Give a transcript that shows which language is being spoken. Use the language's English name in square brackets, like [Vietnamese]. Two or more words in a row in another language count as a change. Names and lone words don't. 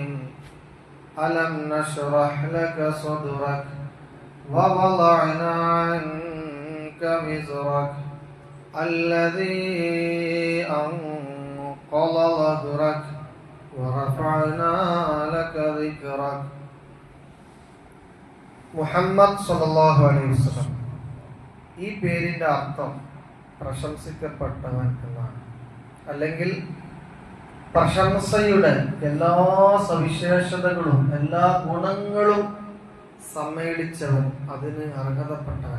[Arabic] ألم نشرح لك صدرك ووضعنا عنك وزرك الذي أنقض ظهرك ورفعنا لك ذكرك. [Malayalam] മുഹമ്മദ് [Arabic] صلى الله عليه وسلم, [Malayalam] ഈ പേരിന്റെ അർത്ഥം പ്രശംസിക്കപ്പെട്ടവൻ എന്നാണ്. അല്ലെങ്കിൽ പ്രശംസയുടെ എല്ലാ സവിശേഷതകളും എല്ലാ ഗുണങ്ങളും സമ്മേളിച്ചവൻ, അതിന് അർഹതപ്പെട്ടവൻ.